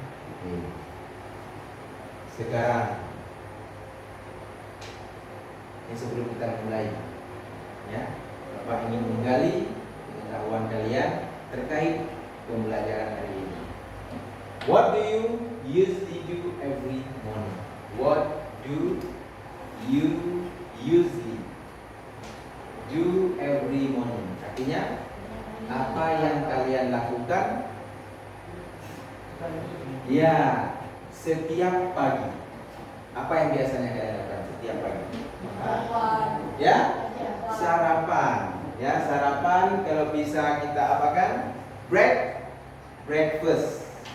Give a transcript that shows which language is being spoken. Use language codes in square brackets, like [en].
[id] Oke. Sekarang ini sebelum kita mulai ya, Bapak ingin menggali pengetahuan kalian terkait pembelajaran hari ini. [en] What do you usually do every morning? What do you usually do every morning? [id] Artinya apa yang kalian lakukan ya setiap pagi. Apa yang biasanya kalian lakukan setiap pagi? Ya, sarapan. Ya, sarapan kalau bisa kita apakan? Breakfast.